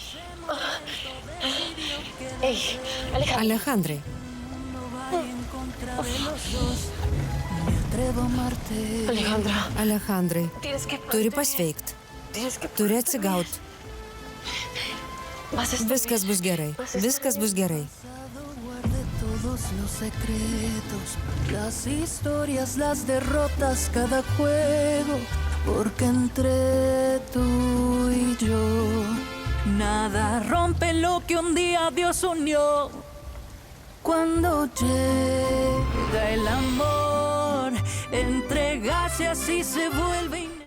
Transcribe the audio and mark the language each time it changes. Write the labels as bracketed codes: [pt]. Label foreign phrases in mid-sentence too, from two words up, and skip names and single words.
[lt] Alejandrai. Alejandrai, turi pasveikt. Turi atsigaut. Viskas bus gerai. Viskas bus gerai. [es] Los secretos, las historias, las derrotas, cada juego, porque entre tú y yo nada rompe lo que un día Dios unió. Cuando llega el amor, entregarse así se vuelve.